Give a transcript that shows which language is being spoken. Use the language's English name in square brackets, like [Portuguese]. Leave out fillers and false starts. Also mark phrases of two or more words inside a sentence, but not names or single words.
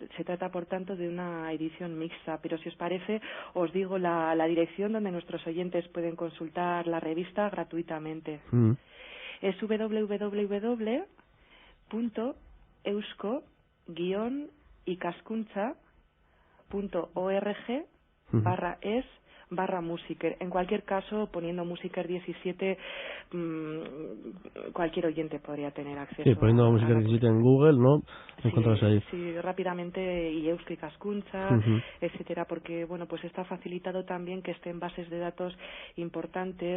[Spanish] Se trata, por tanto, de una edición mixta. Pero si os parece, os digo la dirección donde nuestros oyentes pueden consultar la revista gratuitamente. Es www.eusko-ikaskuntza.org/es/musiker. En cualquier caso, poniendo Musiker 17, cualquier oyente podría tener acceso. Sí, poniendo Musiker 17 en Google, ¿no? Encontrarse ahí. Sí, rápidamente, y Eusko Ikaskuntza, etcétera, porque bueno, pues está facilitado también que estén bases de datos importantes.